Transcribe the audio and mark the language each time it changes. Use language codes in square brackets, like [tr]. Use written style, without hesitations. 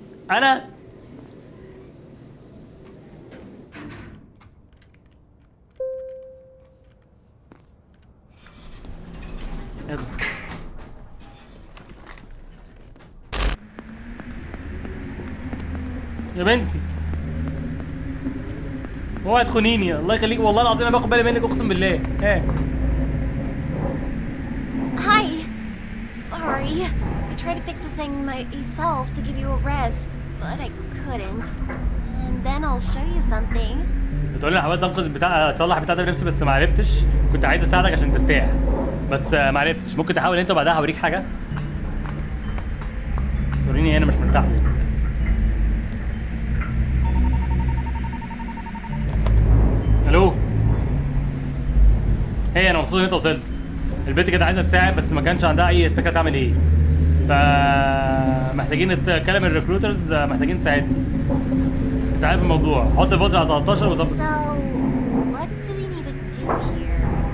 [ar] انا ايه ده؟ يا بنتي اوعي تخونيني، الله يخليك. والله العظيم انا باخد بالي منك، اقسم بالله. ايه؟ [en] Hi. Sorry. I tried to fix this thing myself to give you a rest, but I couldn't. And then I'll show you something. [ar] بتقول لي انا حاولت انقذ بتاع اصلح بتاع ده بنفسي بس ما عرفتش. كنت عايز اساعدك عشان ترتاح بس ما عرفتش. ممكن تحاول انت وبعدها هوريك حاجه. توريني انا مش مرتاح لك. الو. هي انا مبسوط ان انت وصلت. البنت كانت عايزه تساعد بس ما كانش عندها اي فكره تعمل ايه. فمحتاجين نتكلم الريكروترز، محتاجين تساعدني. انت عارف الموضوع. حط الفولت على 13 وظبط. [en] So, what do we need to do here?